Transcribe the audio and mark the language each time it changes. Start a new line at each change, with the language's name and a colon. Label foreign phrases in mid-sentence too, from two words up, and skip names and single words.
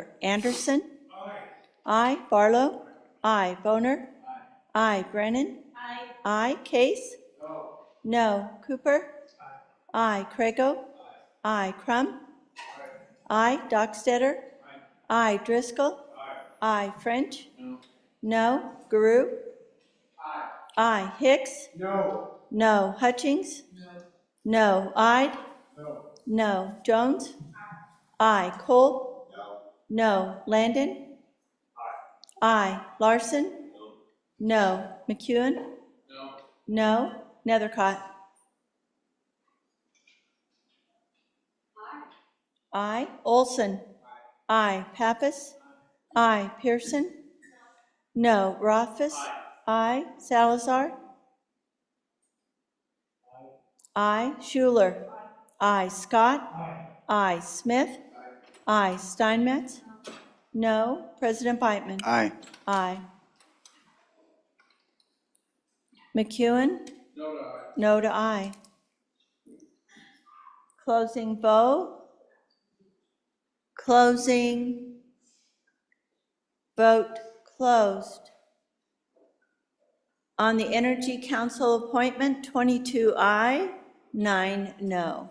English: Anderson? Aye. Aye. Barlow? Aye. Boner? Aye. Brennan? Aye. Aye. Case? No. No. Cooper? Aye. Crago? Aye. Crum? Aye. Dockstetter? Aye. Driscoll? Aye. French? No. Guru? Aye. Hicks? No. No. Hutchings? No. Ide? No. Jones? Aye. Cole? No. Landon? Aye. Larson? No. McEwen? No. Nethercott? Aye. Olson? Aye. Pappas? Aye. Pearson? No. Rothfuss? Aye. Salazar? Aye. Schuler? Aye. Scott? Aye. Smith? Aye. Steinmetz? No. President Beitman? Aye. Aye. McEwen? No to aye. Closing vote. Closing. Vote closed. On the Energy Council appointment, 22 aye, 9 no.